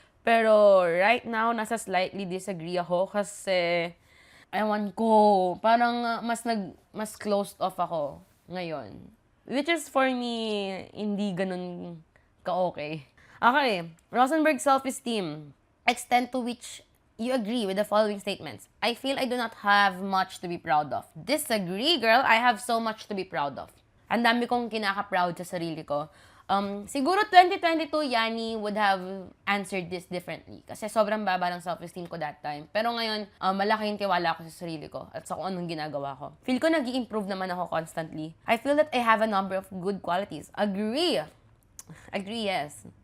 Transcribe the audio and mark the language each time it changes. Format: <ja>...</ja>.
<tl>Pero, right now, nasa slightly disagree ako kasi, ewan ko, parang mas closed off ako ngayon. Which is for me, hindi ganun ka-okay.</tl> <en>Okay, Rosenberg self-esteem. Extent to which you agree with the following statements. I feel I do not have much to be proud of. Disagree, girl. I have so much to be proud of.</en> <tl>Ang dami kong kinaka-proud sa sarili ko.</tl> <en>Siguro 2022, Yani would have answered this differently.</en> <tl>Kasi sobrang baba ng self-esteem ko that time. Pero ngayon, malaki yung tiwala ko sa sarili ko at sa kung anong ginagawa ko. Feel ko nag-i-improve naman ako constantly.</tl> <en>I feel that I have a number of good qualities. Agree. Agree, yes.</en>